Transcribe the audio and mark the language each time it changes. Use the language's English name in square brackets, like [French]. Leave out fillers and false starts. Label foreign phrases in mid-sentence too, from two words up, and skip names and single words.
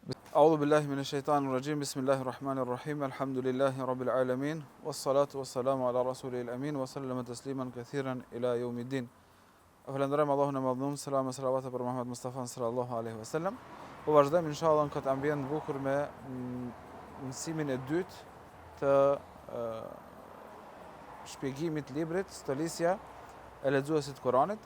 [Arabic] أعوذ بالله من الشيطان الرجيم. بسم الله الرحمن الرحيم. الحمد لله رب العالمين. والصلاة والسلام على رسول الأمين وسلم تسليما كثيرا إلى يوم الدين. [Albanian] Falenderojmë Allahun e Madhnuar, selam e salavat për Muhammed Mustafa [Arabic] صلى الله عليه وسلم. [Albanian] Po vazhdojmë inshallah në këtë ambient të bukur me mësimin e dytë të shpjegimit të librit Stolisja e lexuesit të Kuranit.